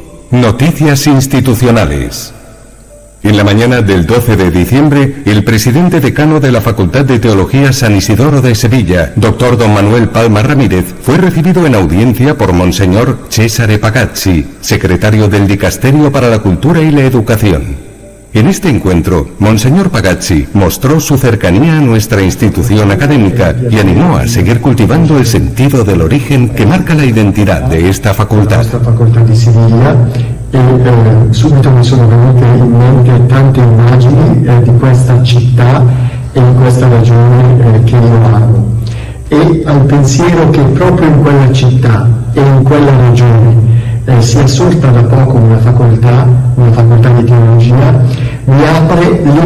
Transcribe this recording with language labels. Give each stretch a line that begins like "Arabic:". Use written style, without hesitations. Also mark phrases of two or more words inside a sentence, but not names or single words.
Spanish: Noticias institucionales. En la mañana del 12 de diciembre, el presidente decano de la Facultad de Teología San Isidoro de Sevilla, doctor don Manuel Palma Ramírez, fue recibido en audiencia por Monseñor Cesare Pagazzi, secretario del Dicasterio para la Cultura y la Educación. En este encuentro, Monseñor Pagazzi mostró su cercanía a nuestra institución académica y animó a seguir cultivando el sentido del origen que marca la identidad de esta facultad.
Italian: Subito mi sono venute in mente tante immagini di questa città e di questa regione che io amo, e al pensiero che proprio in quella città e in quella regione sia sorta da poco una facoltà di teologia, mi apre